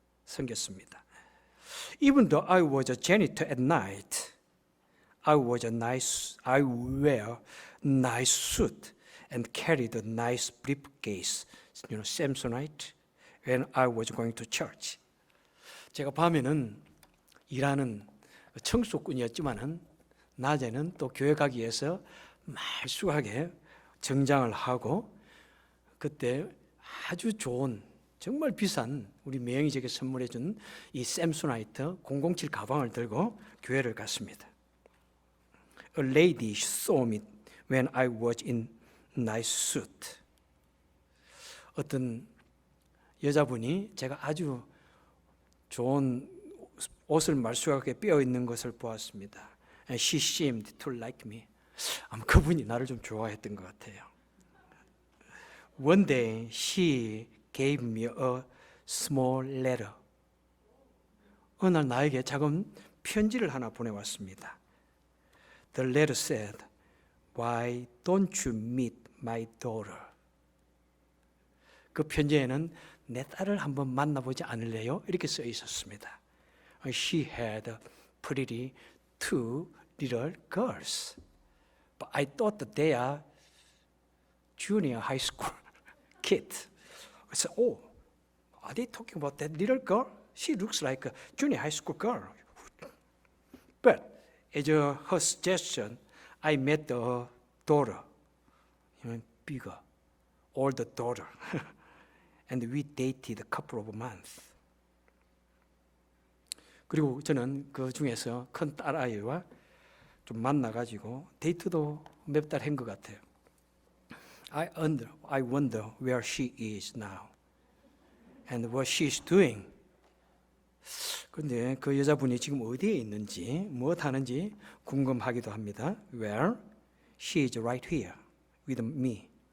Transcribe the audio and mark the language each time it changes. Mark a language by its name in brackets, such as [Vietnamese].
[Korean] 섬겼습니다. [English] Even though I was a janitor at night, I wear nice suit and carried a nice briefcase, Samsonite, when I was going to church. [Korean] 제가 밤에는 일하는 청소꾼이었지만은 낮에는 또 교회 가기 위해서 말쑥하게 정장을 하고 그때 아주 좋은 정말 비싼 우리 매형이 제게 선물해 준 이 샘소나이트 007 가방을 들고 교회를 갔습니다. [English] A lady saw me when I was in nice suit. [Korean] 어떤 여자분이 제가 아주 좋은 옷을 말쑥하게 빼어 있는 것을 보았습니다. [English] And she seemed to like me. [Korean] 아마 그분이 나를 좀 좋아했던 것 같아요. [English] One day she gave me a small letter. [Korean] 어느 날 나에게 작은 편지를 하나 보내왔습니다. [English] The letter said, "Why don't you meet my daughter?" [Korean] 그 편지에는 내 딸을 한번 만나보지 않을래요? 이렇게 써 있었습니다. [English] She had pretty two little girls, but I thought that they are junior high school kids. I said, "Oh, are they talking about that little girl? She looks like a junior high school girl." But as her suggestion, I met the daughter, bigger, older daughter, and we dated a couple of months. [Korean] 그리고 저는 그 중에서 큰 딸아이와 좀 만나가지고 데이트도 몇 달 한 것 같아요. [English] I wonder where she is now and what she's doing. [Korean] 그런데 그 여자분이 지금 어디에 있는지 무엇 하는지 궁금하기도 합니다. [English] Where? She is right here with me.